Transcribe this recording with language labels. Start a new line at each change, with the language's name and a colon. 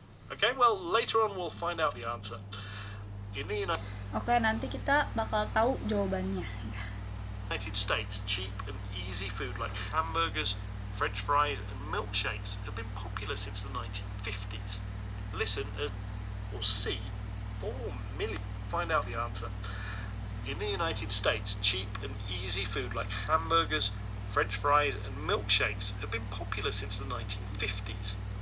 English: Okay, well, later on we'll find out the answer. In the
Indonesian: Oke, nanti kita bakal tahu jawabannya.
English: United States, cheap and easy food like hamburgers, French fries, and milkshakes have been popular since the 1950s. Listen as or C, 4 million. Find out the answer. In the United States, cheap and easy food like hamburgers, French fries, and milkshakes have been popular since the 1950s.